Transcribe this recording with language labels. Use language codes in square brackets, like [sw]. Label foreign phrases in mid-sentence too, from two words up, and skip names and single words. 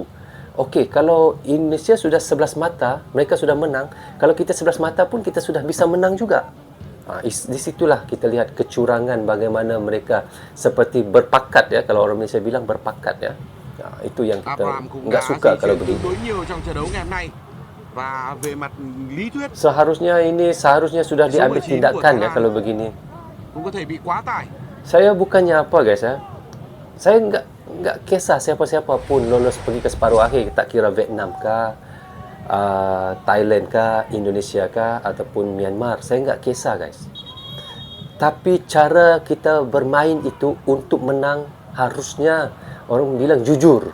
[id] Okey, kalau Indonesia sudah 11 mata, mereka sudah menang. Kalau kita 11 mata pun kita sudah bisa menang juga. Di situlah kita lihat kecurangan bagaimana mereka seperti berpakat ya, kalau orang Malaysia bilang berpakat ya. Itu yang kita [vi] Abraham cũng [id] nggak [vi] đã [id] suka di kalau [vi] chuyển [id] begini. [vi] tương đối nhiều trong trận đấu ngày hôm nay. Và về mặt lý thuyết [id] Seharusnya sudah diambil [vi] 19 của [id] tindakan [vi] Thái [id] ya [vi] Lan [id] kalau begini. [vi] cũng có thể bị quá tải. [id] Saya bukannya apa guys ya. Saya enggak kisah siapa-siapa pun lolos pergi ke separuh akhir, tak kira Vietnam kah, Thailand kah, Indonesia kah ataupun Myanmar. Saya enggak kisah guys. Tapi cara kita bermain itu untuk menang harusnya orang bilang jujur.